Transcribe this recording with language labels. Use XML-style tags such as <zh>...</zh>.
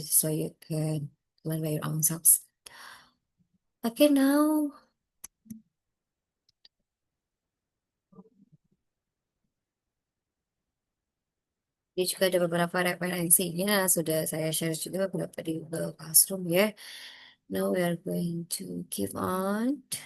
<en>So you can learn by your own selves.</en> <id>Okay, now ini juga ada beberapa referensinya, sudah saya share juga beberapa di Google Classroom ya.</id> <en>Now we are going to keep on.</en>